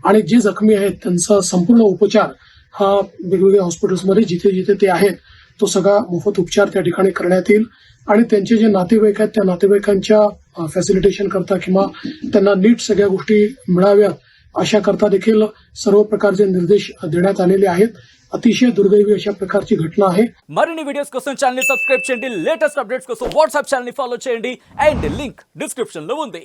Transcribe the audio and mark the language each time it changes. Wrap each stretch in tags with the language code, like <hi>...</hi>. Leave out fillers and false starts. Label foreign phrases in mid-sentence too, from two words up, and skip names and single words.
<mr>आणि जे जखमी आहेत त्यांचा संपूर्ण उपचार हा वेगवेगळ्या हॉस्पिटल्समध्ये जिथे जिथे ते आहेत तो सगळा मोफत उपचार त्या ठिकाणी करण्यात येईल आणि त्यांचे जे नातेवाईक आहेत त्या नातेवाईकांच्या फॅसिलिटेशन करता किंवा त्यांना नीट सगळ्या गोष्टी मिळाव्यात अशा करता देखील सर्व प्रकारचे निर्देश देण्यात आलेले आहेत. अतिशय दुर्दैवी अशा प्रकारची घटना आहे.</mr> <te>మరిన్ని వీడియోస్ కోసం ఛానల్ ని సబ్స్క్రైబ్ చేయండి,</te> <en>latest updates</en> <te>కోసం వాట్సాప్ ఛానల్ ని ఫాలో చేయండి</te> <en>and link description</en> <te>లో ఉంది.</te>